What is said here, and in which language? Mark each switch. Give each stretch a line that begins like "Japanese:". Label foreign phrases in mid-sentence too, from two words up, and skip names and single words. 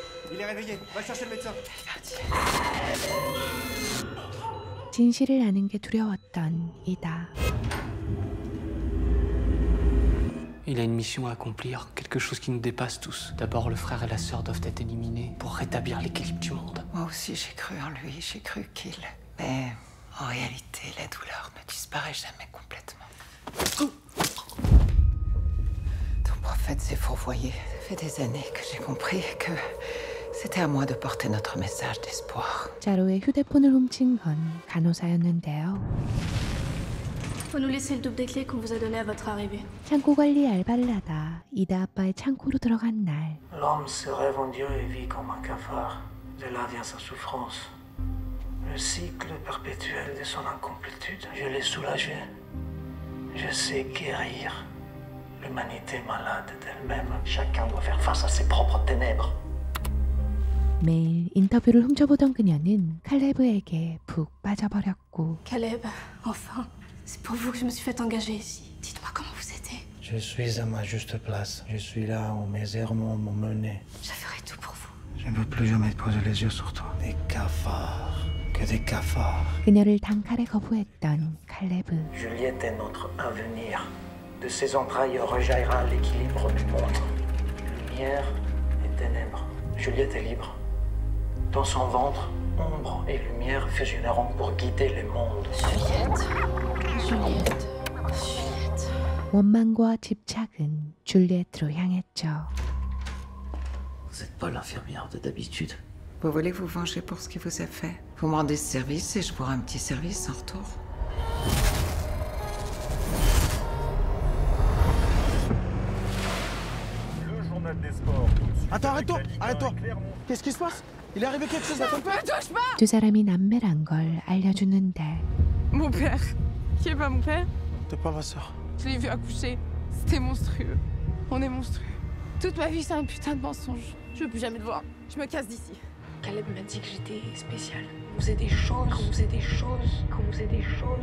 French: Il est réveillé. Va chercher le médecin.
Korean: 진실을 아는 게 두려웠던 이다.
French: Il a une mission à accomplir, quelque chose qui nous dépasse tous. D'abord, le frère et la sœur doivent être éliminés pour rétablir l'équilibre du monde. Moi aussi, j'ai cru en lui, j'ai cru qu'il... Mais en réalité, la douleur ne disparaît jamais complètement. Ton prophète s'est fourvoyé. Ça fait des années que j'ai compris que c'était à moi de porter notre message d'espoir.
Korean: 자로의 휴대폰을 훔친 건 간호사였는데요.
French: Faut nous laisser le double des clés qu'on vous a donné à votre arrivée.
Korean: 창고 관리 알바를 하다 이다 아빠의 창고로 들어간 날.
French: L'homme se rêve en Dieu et vit comme un cafard. De là vient sa souffrance. Le cycle perpétuel de son incomplétude. Je l'ai soulagé. Je sais guérir. L'humanité malade d'elle-même. Chacun doit faire face à ses propres ténèbres.
Korean: 매일 인터뷰를 훔쳐보던 그녀는 칼레브에게 푹 빠져버렸고.
French: Caleb, enfin, c'est pour vous que je me suis fait engager ici. Dites-moi comment vous aidez. Je suis à ma juste place. Je suis là où mes errements m'ont mené. Je ferai tout pour vous. Je ne veux plus jamais poser les yeux sur toi. Des cafards. Que des cafards.
Korean: 그녀를 단칼에 거부했던 칼레브.
French: Juliette est notre avenir. De ses entrailles rejaillira l'équilibre du monde. Lumière et ténèbres. Juliette est libre. Dans son ventre, ombre et lumière fusionneront pour guider les mondes. Juliette.
Korean: 원망과 집착은 줄리엣으로 향했죠.
French: Vous n'êtes pas l'infirmière de d'habitude. Vous voulez vous venger pour ce qu'il vous a fait? Vous me rendez ce service et je vous rends un petit service en retour. Le journal des sports. Attends, arrête-toi, arrête-toi. Qu'est-ce qui se passe? Il est arrivé quelque chose à ton père? touche pas!
Korean: 두 사람이 남매란 걸 알려주는데.
French: Mon père. Qui est pas mon père? T'es pas ma sœur. Je l'ai vu accoucher. C'était monstrueux. On est monstrueux. Toute ma vie, c'est un putain de mensonge. Je veux plus jamais te voir. Je me casse d'ici. Caleb m'a dit que j'étais spéciale. On faisait des choses, qu'on faisait des choses, qu'on faisait des choses.